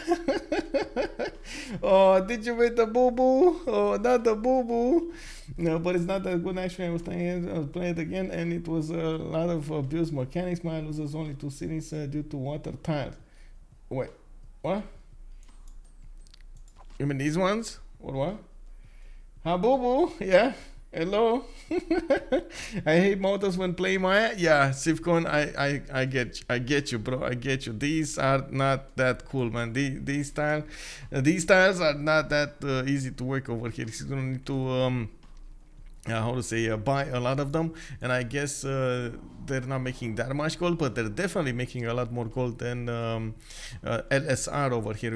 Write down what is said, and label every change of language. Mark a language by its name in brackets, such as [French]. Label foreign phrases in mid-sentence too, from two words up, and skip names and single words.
[English] Oh, did you make the boo boo? Oh, not the boo boo. No, but it's not that good. Actually, I was playing it again, and it was a lot of abuse mechanics. My loses only 2 cities due to water tiles. Wait, what? You mean these ones? Or what? Ha boo boo, yeah. Hello. I hate motors when playing Maya. Yeah, Sivcon, I get you, bro. I get you. These are not that cool, man. These tiles are not that easy to work over here. You're gonna need to how to say buy a lot of them, and I guess they're not making that much gold, but they're definitely making a lot more gold than LSR over here.